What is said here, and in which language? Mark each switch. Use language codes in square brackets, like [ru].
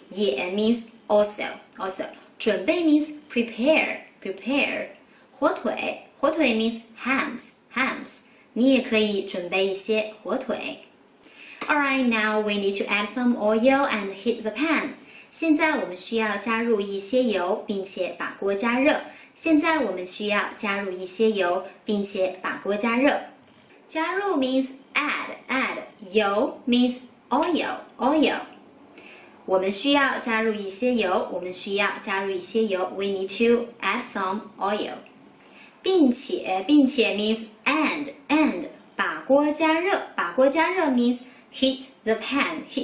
[en] 也 means also. 准备 means prepare. 火腿 means hams. [zh] 你也可以准备一些火腿。 [en] Alright, now we need to add some oil and heat the pan. [zh] 现在我们需要加入一些油，并且把锅加热。现在我们需要加入一些油，并且把锅加热。 [en] 加入 means add. 油 means oil. [zh] 我们需要加入一些油， [en] We need to add some oil. 并且 means and. 把锅加热 means heat the pan.